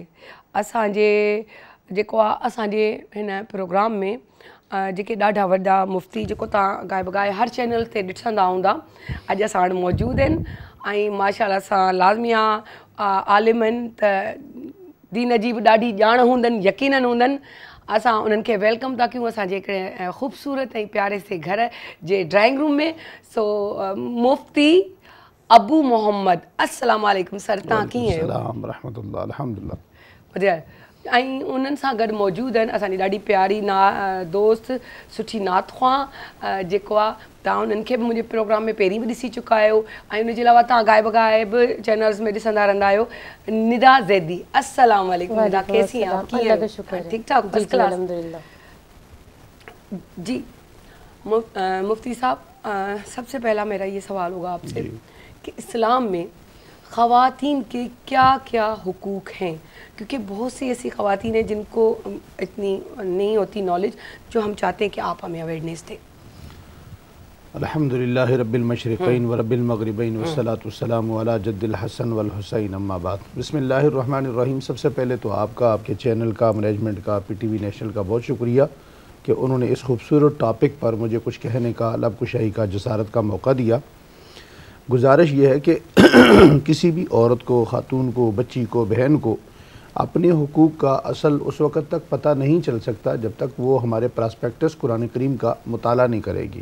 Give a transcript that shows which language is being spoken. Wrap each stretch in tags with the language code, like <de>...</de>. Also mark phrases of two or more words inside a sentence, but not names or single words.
<sd>असांजे जेको आहे असांजे हिन प्रोग्राम में जेके ॾाढा वॾा मुफ़्ती जेको तव्हां गाए बगाए हर चैनल ते ॾिसंदा हूंदा, अॼु असां वटि मौजूदु आहिनि। ऐं माशाअल्लाह सां लाज़मी आहे आलिम आहिनि त दीन जी बि ॾाढी ॼाण हूंदनि, यकीननि हूंदनि। असां उन्हनि खे वेलकम था कयूं असांजे हिकिड़े ख़ूबसूरत ऐं प्यारे से घर जे</sd> <en>drawing room</en> <sd>में। सो मुफ़्ती अबू मोहम्मद,</sd> <ar>السلام علیکم</ar> <sd>सर, तव्हां कीअं आहियो? ऐं उन्हनि सां गॾु मौजूदु आहिनि असांजी ॾाढी प्यारी दोस्त, सुठी नातख़्वां जेको आहे, तव्हां उन्हनि खे बि मुंहिंजे प्रोग्राम में पहिरीं बि ॾिसी चुका आहियो। ऐं उनजे अलावा तव्हां गाए बगाए बि चैनल्स में ॾिसंदा रहंदा आहियो। निदा ज़ैदी,</sd> <ar>السلام علیکم</ar> <ur>ندا، کیسی ہیں آپ? ٹھیک ٹھاک,</ur> <en>first class</en> <ur>جی. مفتی صاحب، سب سے پہلا میرا یہ سوال ہوگا آپ سے کہ اسلام میں خواتین کے کیا کیا حقوق ہیں، کیونکہ بہت سی ایسی خواتین ہیں جن کو اتنی نہیں ہوتی نالج، جو ہم چاہتے ہیں کہ آپ ہمیں اویئرنس دیں.</ur> <ar>الحمد لله رب المشرقين ورب المغربين والصلاة والسلام على جد الحسن والحسين أما بعد. بسم الله الرحمن الرحيم.</ar> <ur>سب سے پہلے تو آپ کا، آپ کے چینل کا، مینجمنٹ کا، پی ٹی وی نیشنل کا بہت شکریہ کہ انہوں نے اس خوبصورت ٹاپک پر مجھے کچھ کہنے کا، لب کشائی کا، جسارت کا موقع دیا. گزارش یہ ہے کہ کسی بھی عورت کو، خاتون کو، بچی کو، بہن کو اپنے حقوق کا اصل اس وقت تک پتا نہیں چل سکتا جب تک وہ ہمارے پراسپیکٹس قرآن کریم کا مطالعہ نہیں کرے گی.</ur>